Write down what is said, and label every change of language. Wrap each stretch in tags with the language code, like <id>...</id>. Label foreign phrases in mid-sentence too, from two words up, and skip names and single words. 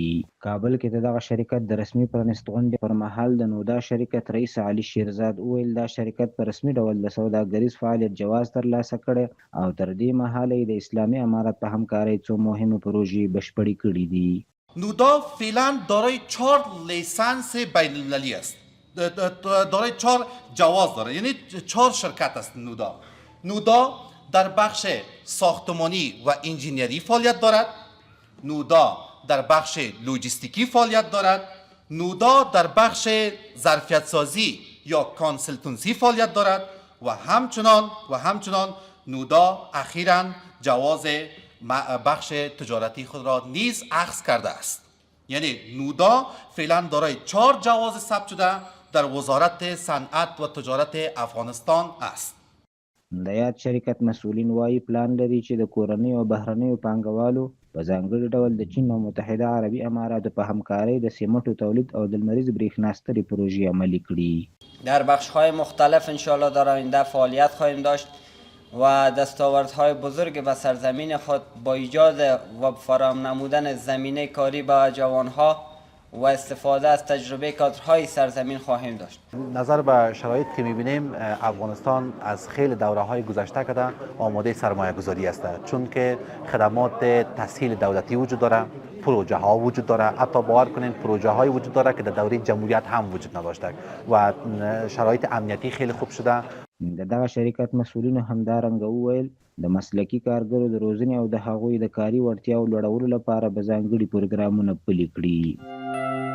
<ps>کابل کې د دغه شرکت د رسمي پرانیست غونډې پر مهال د نودا شرکت رئیس علي شیرزاد وویل دا شرکت په رسمي ډول د سوداګریز فعالیت جواز ترلاسه کړی او تر دې مهاله یې د اسلامي امارت په همکارۍ څو مهمې پروژې بشپړې کړي دي.</ps> <fa>نودا فعلا دارای 4 لیسانس بین المللی است، دارای 4 جواز داره، یعنی 4 شرکت است. نودا در بخش ساختمانی و انجینری فعالیت دارد، نودا در بخش لوجستیکی فعالیت دارد، نودا در بخش ظرفیت سازی یا کانسلتنسی فعالیت دارد و همچنان نودا اخیراً جواز بخش تجارتی خود را نیز اخذ کرده است. یعنی نودا فعلا دارای 4 جواز ثبت شده در وزارت صنعت و تجارت افغانستان است.</fa> <ps>د یاد شرکت مسؤلین وایي پلان لري چې د کورنیو او بهرنیو پانګوالو په ځانګړي ډول د چین او متحده عربي اماراتو په همکارۍ د سیمټو تولید او د لمریز برېښنا سترې پروژې عملي کړي.</ps> <fa>در بخش‌های مختلف انشاءالله در آینده فعالیت خواهیم داشت و دستاوردهای بزرگ به سرزمین خود با ایجاد و فراهم نمودن زمینه کاری به جوانها و استفاده از تجربه کادرهای سرزمین خواهیم داشت. نظر به شرایط که می‌بینیم افغانستان از خیلی دوره‌های گذشته کده آماده سرمایه گذاری است، چون که خدمات تسهیل دولتی وجود داره، پروژه ها وجود داره، حتی باور کنین پروژه های وجود داره که در دوره جمهوریت هم وجود نداشته و شرایط امنیتی خیلی خوب شده.</fa> <ps>د دغه شرکت مسؤلینو همدارنګه وویل د مسلکي کارګرو د روزنې او د هغوی د کاري وړتیاو لوړولو لپاره به ځانګړي پروګرامونه پلي کړي.</ps>